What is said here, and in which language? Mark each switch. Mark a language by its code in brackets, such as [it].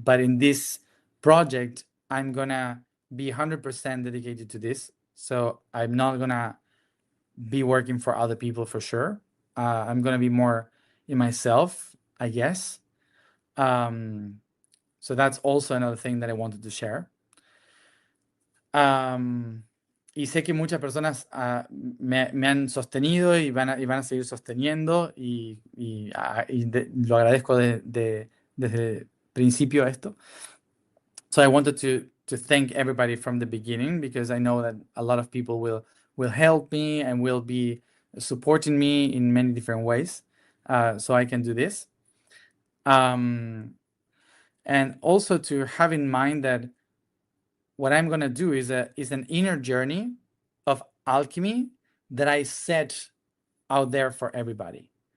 [en] But in this project, I'm gonna be 100% dedicated to this. So I'm not gonna be working for other people for sure. I'm gonna be more in myself, I guess. So that's also another thing that I wanted to share. [es] Y sé que muchas personas me han sostenido y van a seguir sosteniendo, y lo agradezco desde el principio esto. [en] So I wanted to thank everybody from the beginning, because I know that a lot of people will help me and will be supporting me in many different ways, so I can do this. And also to have in mind that what I'm going to do is an inner journey of alchemy that I set out there for everybody.